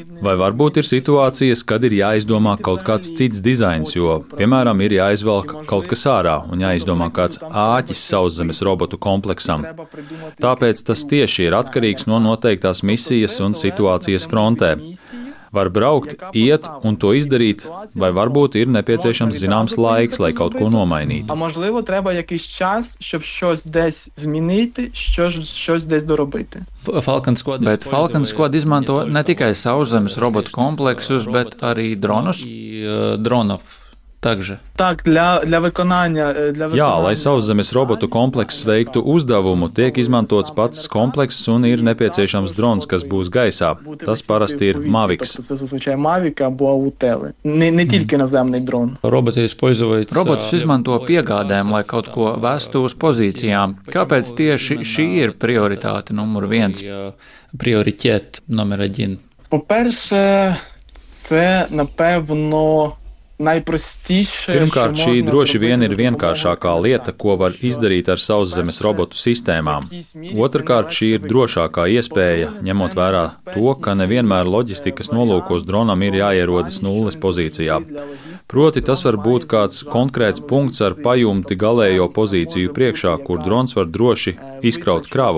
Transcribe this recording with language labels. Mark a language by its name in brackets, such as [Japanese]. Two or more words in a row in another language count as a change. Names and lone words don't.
[Latvian] Vai varbūt ir situācijas, kad ir jāizdomā kaut kāds cits dizains, jo, piemēram, ir jāizvelk kaut kas ārā un jāizdomā kāds āķis sauszemes robotu kompleksam. Tāpēc tas tieši ir atkarīgs no noteiktās misijas un situācijas frontē. Var braukt, iet un to izdarīt, vai varbūt ir nepieciešams zināms laiks, lai kaut ko nomainītu. [Ukrainian] А можливо, треба якийсь час, щоб щось десь змінити, щось десь доробити. [Latvian] Bet Falcon Squad izmanto ne tikai sauszemes robotu kompleksus, bet arī dronus, dronov. [Ukrainian] Так, для виконання... [Latvian] Jā, lai sauszemes robotu komplekss veiktu uzdevumu, tiek izmantots pats komplekss un ir nepieciešams drons, kas būs gaisā. Tas parasti ir Mavics. [Ukrainian] Це зазвичай Mavic або Аутели. Не тільки наземний дрон. [Latvian] Robotus izmanto piegādēm, lai kaut ko vestu uz pozīcijām. Kāpēc tieši šī ir prioritāte numur 1? Prioritet numur 1. [Ukrainian] По-перше, це, напевно, [Latvian] Pirmkārt, šī droši vien ir vienkāršākā lieta, ko var izdarīt ar sauszemes robotu sistēmām. Otrkārt, šī ir drošākā iespēja, ņemot vērā to, ka nevienmēr loģistikas nolūkos dronam ir jāierodas nulles pozīcijā. Proti, tas var būt kāds konkrēts punkts ar pajumti galējo pozīciju priekšā, kur drons var droši izkraut kravu.